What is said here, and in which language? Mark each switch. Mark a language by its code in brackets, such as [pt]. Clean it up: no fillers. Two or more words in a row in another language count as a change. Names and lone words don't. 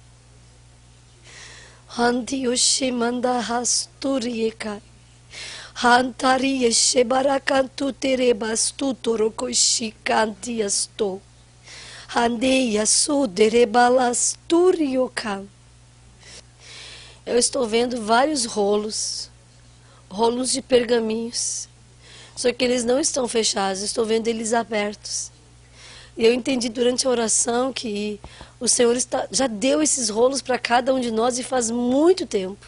[pt] Hanti yoshimanda hasturieka. Hantari yeshebarakantu terebastu torokoshi asto. Hande yasu derebalasturiokan. Eu estou vendo vários rolos de pergaminhos. Só que eles não estão fechados, estou vendo eles abertos. E eu entendi durante a oração que o Senhor já deu esses rolos para cada um de nós e faz muito tempo.